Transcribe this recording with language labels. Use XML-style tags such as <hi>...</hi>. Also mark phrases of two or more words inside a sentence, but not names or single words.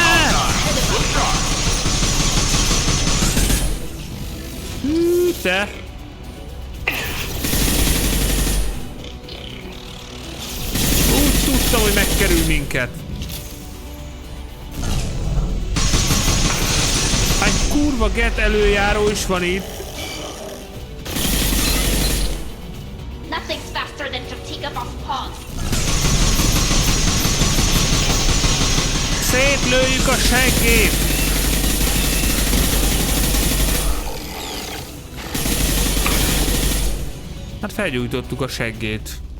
<hu>Te! Úgy tudtam, hogy megkerül minket. Egy kurva get előjáró is van itt.</hu> <en>Nothing's faster than Jatiga's paws.</en> <hu>Szétlőjük a seggét! Hát felgyújtottuk a seggét.</hu>